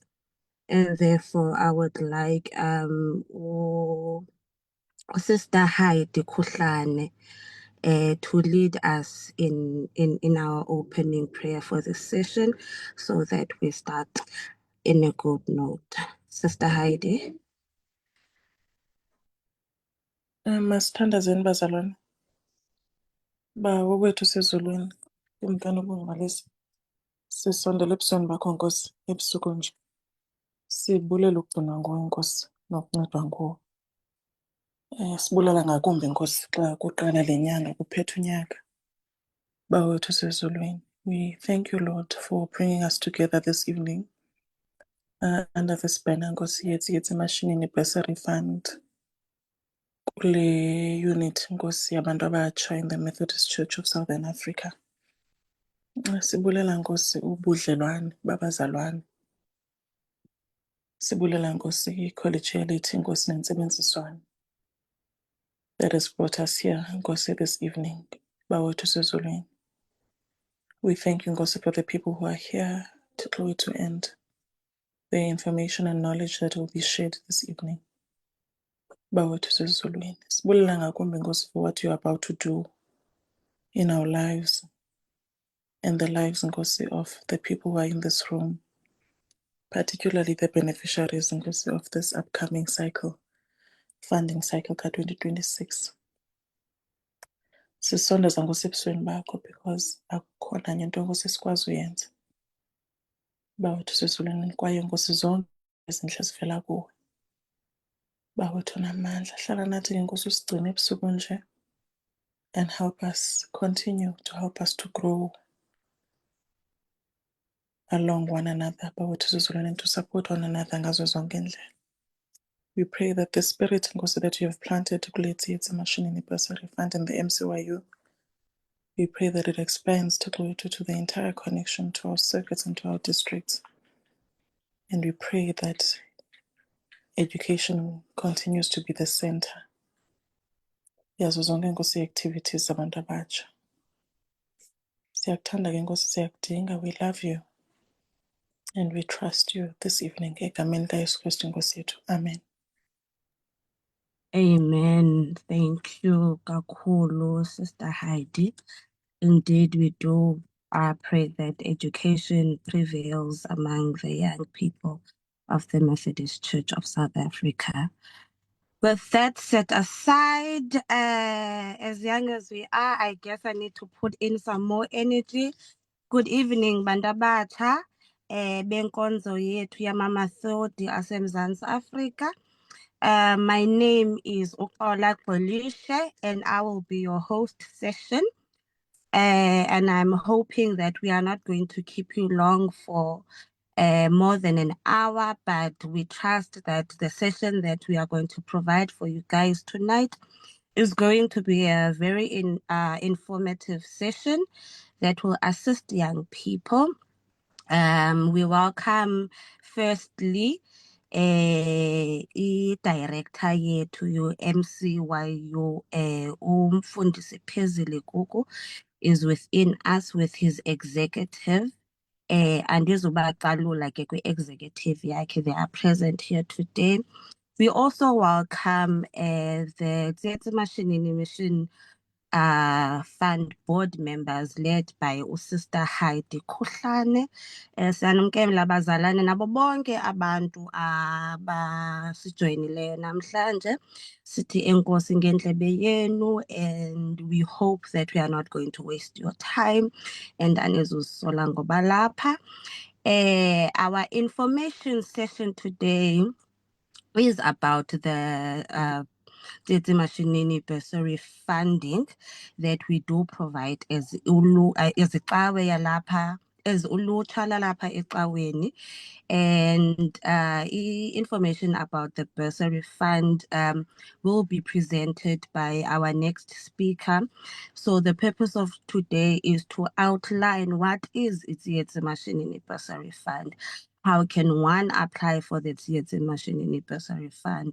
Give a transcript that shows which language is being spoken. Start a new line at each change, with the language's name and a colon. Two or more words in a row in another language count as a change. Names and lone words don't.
English: And therefore I would like Sister Heidi Kuhlane to lead us in our opening prayer for this session so that we start in a good note. Sister Heidi.
Xhosa: Masithandazeni bazalwane. Bawo wethu sezulwini, kumkani ubungabalisa. Sisondele ebusweni bakho Nkosi ebusuku nje. Sibulela ukugcinwa nguwe Nkosi nokuncedwa nguwe. Sibulela ngakumbi Nkosi xa kuqala le nyanga kuphethe unyaka. Bawo wethu sezulwini.
English: We thank you, Lord, for bringing us together this evening under this banner
Xhosa: Nkosi yethu
English: Mashinini Bursary Fund.
Xhosa: Kule unit Nkosi yabantu abatsha
English: in the Methodist Church of Southern Africa.
Xhosa: Sibulela Nkosi ubudlelwane babazalwane. Sibulela Nkosi i-collegiality Nkosi nentsebenziswano
English: that has brought us here
Xhosa: Nkosi
English: this evening.
Xhosa: Bawethu sezulwini.
English: We thank you Nkosi for the people who are here to glory to end the information and knowledge that will be shared this evening. Bawethu sezulwini.
Xhosa: Sibulela ngakumbi Nkosi
English: for what you are about to do in our lives and the lives Nkosi of the people who are in this room, particularly the beneficiaries Nkosi of this upcoming cycle, funding cycle ka-2026.
Xhosa: Sisondeza Nkosi ebusweni bakho because akukhona nye nto Nkosi esikwazi uyenza. Bawethu sezulwini kwaye Nkosi zonke ezintle zivela kuwe. Bawethu namandla, hlala nathi ke Nkosi usigcine ebusuku nje
English: and help us to grow along one another,
Xhosa: bawethu sezulwini,
English: and to support one another
Xhosa: ngazo zonke indlela.
English: We pray that the spirit Nkosi that you have planted kule Tsietsi Mashinini Bursary Fund in the MCYU, we pray that it expands to the entire connection, to our circuits and to our districts. And we pray that education continues to be the center
Xhosa: yazo zonke Nkosi
English: activities
Xhosa: zabantu abatsha. Siyakuthanda ke Nkosi, siyakudinga.
English: We love you and we trust you this evening.
Xhosa: Egameni kaYesu Kristu Nkosi yethu. Amen. Amen.
English: Thank you, Kakulu, Sister Heidi. Indeed, we do pray that education prevails among the young people of the Methodist Church of South Africa. With that set aside, as young as we are, I guess I need to put in some more energy. Good evening,
Xhosa: Bandabacha. Benkonzo yethu yamama Thodi asemzansi Africa.
English: My name is Okola Kolishe and I will be your host session. And I'm hoping that we are not going to keep you long for more than an hour, but we trust that the session that we are going to provide for you guys tonight is going to be a very informative session that will assist young people. We welcome firstly
Xhosa: i-director yethu yo-MCYU umfundisi
English: Phezile Gugu is within us with his executive
Xhosa: andizubacalula ke kwi-executive yakhe.
English: They are present here today. We also welcome the Tsietsi Mashinini Mission fund board members led by uSister Heidi Khuhlane.
Xhosa: Siyanumkela abazalwane nabo bonke abantu abasijoyinileyo namhlanje. Sithi enkosi ngendlebe yenu,
English: and we hope that we are not going to waste your time and
Xhosa: anizusola ngoba lapha.
English: Our information session today is about the Tete Mashinini bursary funding that we do provide as
Xhosa: icawe yalapha,
English: as
Xhosa: ulutsha lalapha ecaweni.
English: And information about the bursary fund will be presented by our next speaker. So the purpose of today is to outline what is Tsietsi Mashinini bursary fund. How can one apply for the Tsietsi Mashinini bursary fund?